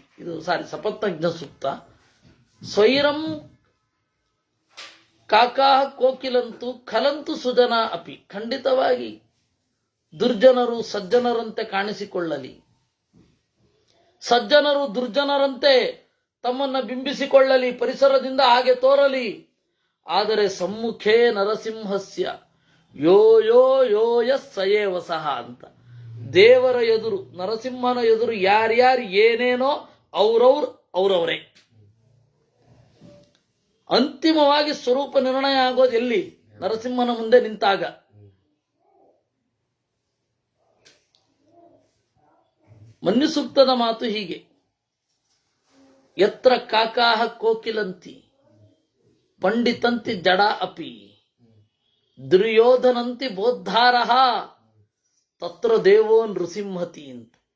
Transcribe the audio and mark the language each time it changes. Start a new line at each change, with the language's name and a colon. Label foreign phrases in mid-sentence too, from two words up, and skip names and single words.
Kannada: ಇದು ಸಪತ್ನಜ್ಞ ಸೂಕ್ತ.
Sanskrit: ಸ್ವೈರಂ ಕಾಕಾಹ ಕೋಕಿಲಂತು ಖಲಂತು ಸುಜನ ಅಪಿ.
Kannada: ಖಂಡಿತವಾಗಿ ದುರ್ಜನರು ಸಜ್ಜನರಂತೆ ಕಾಣಿಸಿಕೊಳ್ಳಲಿ, ಸಜ್ಜನರು ದುರ್ಜನರಂತೆ ತಮ್ಮನ್ನ ಬಿಂಬಿಸಿಕೊಳ್ಳಲಿ, ಪರಿಸರದಿಂದ ಹಾಗೆ ತೋರಲಿ.
Sanskrit: ಆದರೆ ಸಮ್ಮುಖೇ ನರಸಿಂಹಸ್ಯ ಯೋ ಯೋ ಯೋ ಯಸ್ ಸಯೇವ ಸಹ ಅಂತ.
Kannada: ದೇವರ ಎದುರು, ನರಸಿಂಹನ ಎದುರು ಯಾರ್ಯಾರು ಏನೇನೋ ಅವ್ರವರೇ. ಅಂತಿಮವಾಗಿ ಸ್ವರೂಪ ನಿರ್ಣಯ ಆಗೋದು ಎಲ್ಲಿ? ನರಸಿಂಹನ ಮುಂದೆ ನಿಂತಾಗ. ಮನ್ಯು ಸೂಕ್ತದ ಮಾತು ಹೀಗೆ:
Sanskrit: ಯತ್ರ ಕಾಕಾಹ ಕೋಕಿಲಂತಿ ಪಂಡಿತಂತಿ ಜಡ ಅಪಿ ದುರ್ಯೋಧನಂತಿ ಬೋದ್ಧಾರಃ ತತ್ರ ದೇವೋ ನೃಸಿಂಹತಿ ಅಂತ.